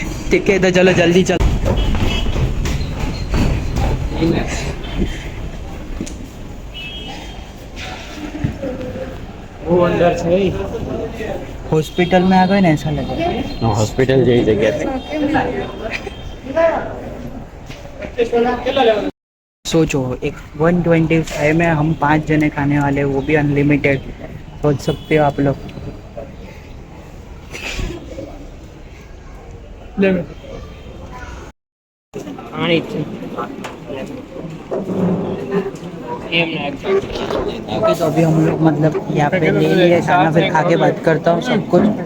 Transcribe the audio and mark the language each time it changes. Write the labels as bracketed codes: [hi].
[hi] ठीक है, तो चलो जल्दी चलो। वो अंदर से ही हॉस्पिटल में आ गए ना, ऐसा लगा। [gu] हॉस्पिटल જેવી જગ્યા છે। [hi] सोचो, एक 125 में हम 5 जने खाने वाले, वो भी अनलिमिटेड। सोच सकते हो आप लोग। ओके, तो अभी हम लोग मतलब यहाँ पे ले लिए खाना, फिर खा के बात करता हूँ सब कुछ।